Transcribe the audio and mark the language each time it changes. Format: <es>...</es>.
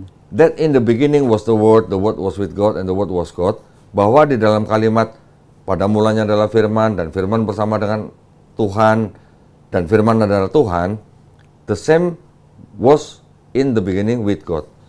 <en>That in the beginning was the word was with God, and the word was God.</en> <id>Bahwa di dalam kalimat pada mulanya adalah firman, dan firman bersama dengan Tuhan, dan firman adalah Tuhan.</id> <en>The same was in the beginning with God.</en>